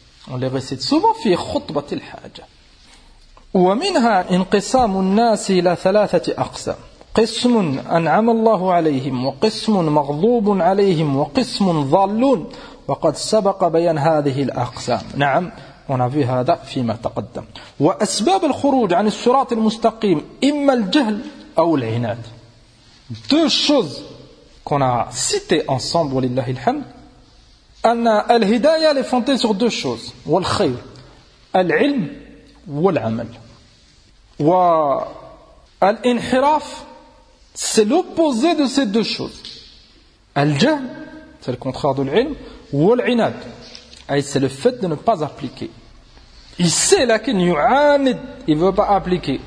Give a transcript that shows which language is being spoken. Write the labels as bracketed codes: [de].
[fr] On les récite souvent fi khutbat al-haja. [ar] Wa minha inqisam an-nas ila thalathati aqsam. قسم أنعم الله عليهم وقسم مغضوب عليهم وقسم ضالون وقد سبق بيان هذه الأقسام نعم ونفي هذا فيما تقدم وأسباب الخروج عن الصراط المستقيم إما الجهل أو العناد [fr] deux choses qu'on a citées ensemble [ar] ولله الحمد أن الهداية [fr] est fondée sur deux choses [ar] والخير العلم والعمل والانحراف [fr] C'est l'opposé de ces deux choses. Al-jahl, c'est le contraire de l'ilm, ou al-inad, c'est le fait de ne pas appliquer. Il sait la qu'il ne veut pas appliquer.